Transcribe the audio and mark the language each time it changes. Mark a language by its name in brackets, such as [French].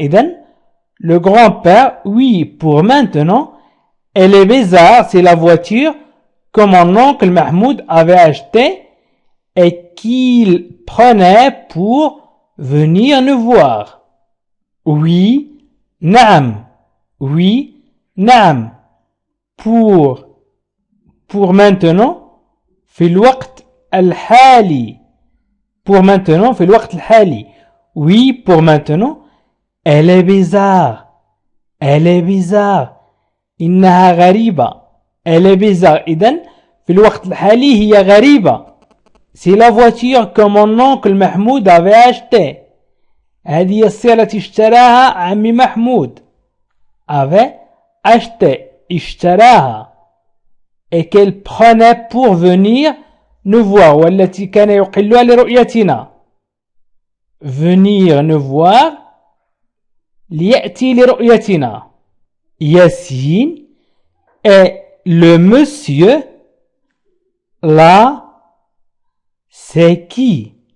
[French] إذن le grand-père, oui, pour maintenant, elle est bizarre, c'est la voiture que mon oncle Mahmoud avait acheté et qu'il prenait pour venir nous voir. Oui, naam. Oui, [Arabic] نعم. [French] pour maintenant [Arabic] في الوقت الحالي. [French] pour maintenant [Arabic] في الوقت الحالي. [French] oui pour maintenant. elle est bizarre. elle est bizarre. [Arabic] إنها غريبة. [French] elle est bizarre. [Arabic] إذن في الوقت الحالي هي غريبة. [French] c'est la voiture que mon oncle محمود avait acheté. [Arabic] هذه السيارة التي اشتراها عمي محمود. [French] avait acheté [Arabic] اشتراها. [French] et qu'elle prenait pour venir nous voir. [Arabic] والتي كان يقلها لرؤيتنا. [French] venir nous voir [Arabic] ليأتي لرؤيتنا. [French] Yassine et le monsieur là c'est qui?